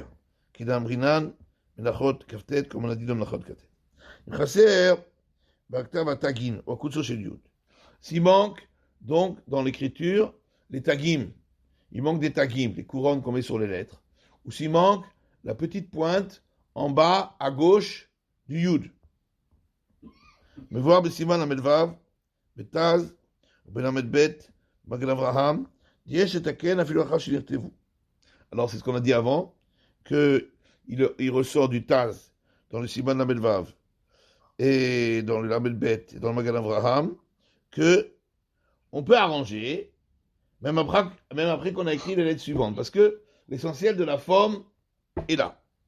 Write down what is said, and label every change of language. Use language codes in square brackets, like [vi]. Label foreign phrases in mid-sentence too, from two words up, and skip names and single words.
[fr] Comme on a dit dans Menachot Katet. S'il manque, donc, dans l'écriture, les tagim, il manque des tagim, les couronnes qu'on met sur les lettres, ou s'il manque la petite pointe en bas à gauche du yud. Mais voir [he] בסימן ל״ו, בט״ז, בן ל״ב, מגן אברהם, יש לתקן אפילו אחר שנכתבו. [fr] Alors c'est ce qu'on a dit avant, que il ressort du Taz dans le [he] סימן ל״ו [fr] et dans le [he] ל״ב [fr] et dans le Magen Avraham que on peut arranger même après qu'on a écrit les lettres suivantes, parce que l'essentiel de la forme est là.